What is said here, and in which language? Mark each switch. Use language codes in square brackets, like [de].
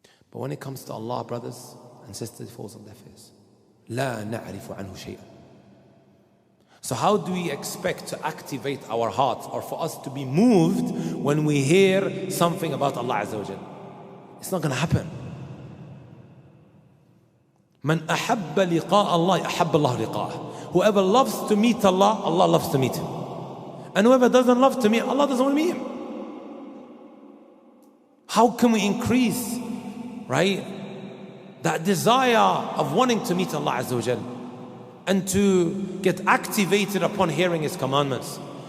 [en] But when it comes to Allah, brothers and sisters, it falls on deaf ears. [ar] لا نعرف عنه شيئا. [en] So how do we expect to activate our hearts or for us to be moved when we hear something about Allah Azza wa Jal? It's not going to happen. [ar] من أحب لقاء الله أحب الله لقاءه. [en] Whoever loves to meet Allah, Allah loves to meet him. And whoever doesn't love to meet, Allah doesn't want to meet him. How can we increase, right, that desire of wanting to meet Allah Azza wa Jal and to get activated upon hearing His commandments?